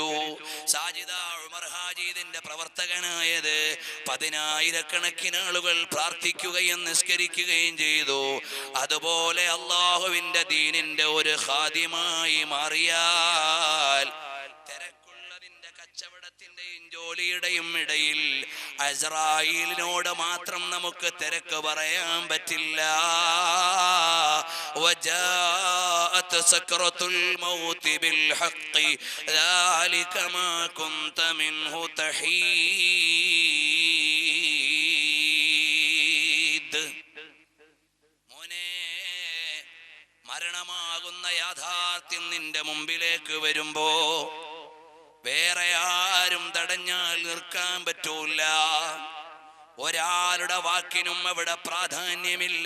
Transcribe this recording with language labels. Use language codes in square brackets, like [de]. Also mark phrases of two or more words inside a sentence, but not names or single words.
[ml] സാജിദ ഉമർ ഹാജി ഇതിന്റെ പ്രവർത്തകനായത് 10,000-കണക്കിന് ആളുകൾ പ്രാർത്ഥിക്കുകയും നിസ്കരിക്കുകയും ചെയ്തു. അതുപോലെ അല്ലാഹുവിന്റെ ദീനിന്റെ ഒരു ഖാദിമായി മാറിയാൽ, തിരക്കുള്ളതിന്റെ കച്ചവടത്തിന്റെയും ജോലിയുടെയും ഇടയിൽ അസ്രായീലിനോട് മാത്രം നമുക്ക് തിരക്ക് പറയാൻ പറ്റില്ല. [ar] وجاءت سكرة الموت بالحق ذلك ما كنت منه تحيد. [ml] മോനെ, മരണമാകുന്ന യാഥാർത്ഥ്യം നിന്റെ മുമ്പിലേക്ക് വരുമ്പോ വേറെ ആരും തടഞ്ഞാൽ നിർക്കാൻ പറ്റൂല. ഒരാളുടെ വാക്കിനും അവിടെ പ്രാധാന്യമില്ല.